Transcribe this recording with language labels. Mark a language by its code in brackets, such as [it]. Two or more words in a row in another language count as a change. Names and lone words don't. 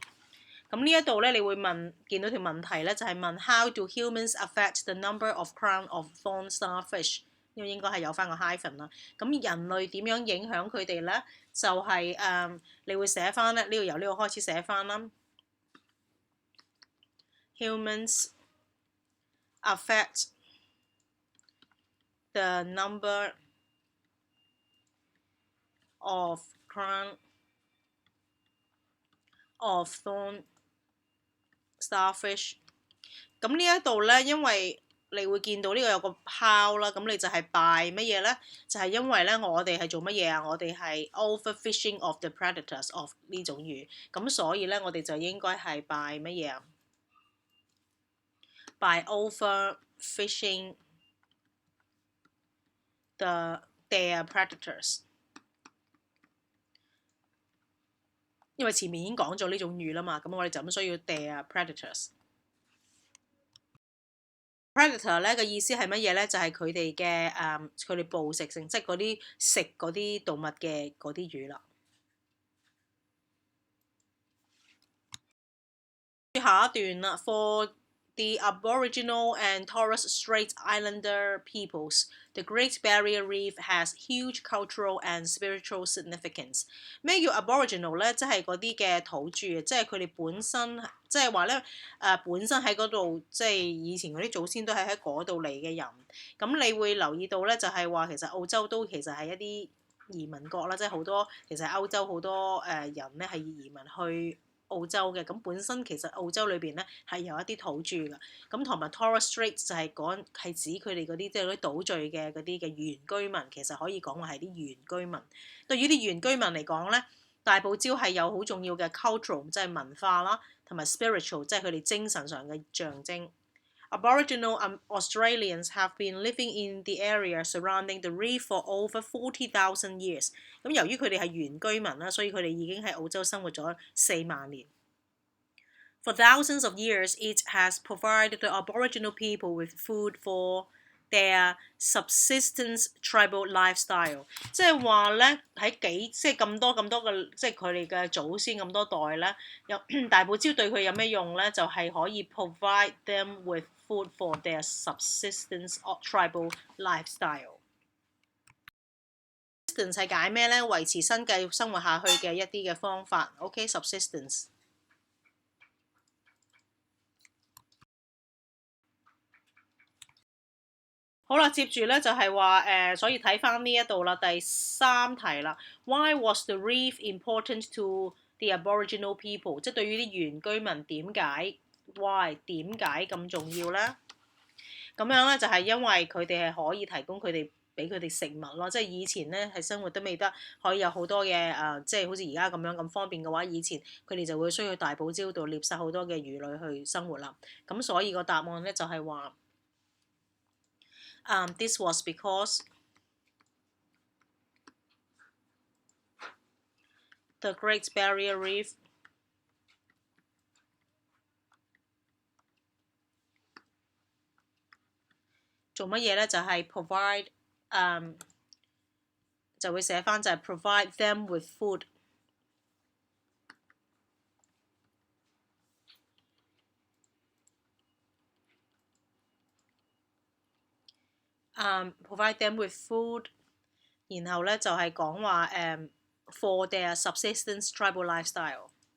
[yue] 咁呢一度咧，你會見到條問題咧，就係問 [en] How do humans affect the number of crown of thorn starfish？ [yue] 呢個應該係有翻個 hyphen 啦。咁人類點樣影響佢哋咧？就係、你會寫翻咧，呢度由呢個開始寫翻啦。 [en] Humans affect the number of crown of thorn starfish。 [yue] 咁呢一度咧，因為你會見到呢個有個 how 啦，咁你就係 by 乜嘢咧？就係、因為咧，我哋係做乜嘢啊？我哋係 [en] overfishing of the predators of [yue] 呢種魚，咁所以咧，我哋就應該係 by 乜嘢啊？ [en] by overfishing their predators。 [yue] 因為前面已經講咗呢種魚啦嘛，咁我哋就咁需要 [en] their predators。 [yue] predator 咧嘅意思係乜嘢咧？就係佢哋嘅佢哋捕食性，即係嗰啲食嗰啲動物嘅嗰啲魚啦。下一段啦 [en] ，For the Aboriginal and Torres Strait Islander peoples, the Great Barrier Reef has huge cultural and spiritual significance。 [yue] 咩叫 Aboriginal 咧？即係嗰啲嘅土著，即係佢哋本身，即係話咧本身喺嗰度，即係以前嗰啲祖先都係喺嗰度嚟嘅人。咁你會留意到咧，就係話其實澳洲都其實係一啲移民國啦，即係好多其實歐洲好多人咧係移民去澳洲嘅，咁本身其實澳洲裏邊咧係有一啲土著嘅，咁同埋 Torres Strait 就係指佢哋嗰啲即係嗰啲島嶼嘅嗰啲嘅原居民，其實可以講話係啲原居民。對於啲原居民嚟講咧，大堡礁係有好重要嘅 cultural 即係文化啦，同埋 spiritual 即係佢哋精神上嘅象徵。 [en] Aboriginal Australians have been living in the area surrounding the reef for over 40,000 years。 [yue] 咁由於佢哋係原居民啦，所以佢哋已經喺澳洲生活咗4萬年。For [en] thousands of years, it has provided the Aboriginal people with food for their subsistence tribal lifestyle， [yue] 即係話咧喺即係咁多嘅即係佢哋嘅祖先咁多代咧，有大堡礁對佢有咩用咧？就係可以 [en] provide them with food for their subsistence or tribal lifestyle。 [yue] subsistence 係解咩咧？維持生計生活下去嘅一啲嘅方法。OK，subsistence。好啦，接住咧就係話所以睇翻呢一度啦，第3題啦。 [en] Why was the reef important to the Aboriginal people？ [yue] 即係對於啲原居民點解 ？Why 點解咁重要咧？咁樣咧就係因為佢哋係可以提供佢哋俾佢哋食物咯。即係以前咧係生活都未得可以有好多嘅即係好似而家咁樣咁方便嘅話，以前佢哋就會需要去大堡礁度獵殺好多嘅魚類去生活啦。 [en] 咁所以個答案咧就係話。This was because the Great Barrier Reef [yue] 做乜嘢咧？ [en] 就係 provide [yue] 就會寫翻就係 [en] provide them with food。provide them with food， [yue] 然後咧就係講話 [en] for their subsistence tribal lifestyle。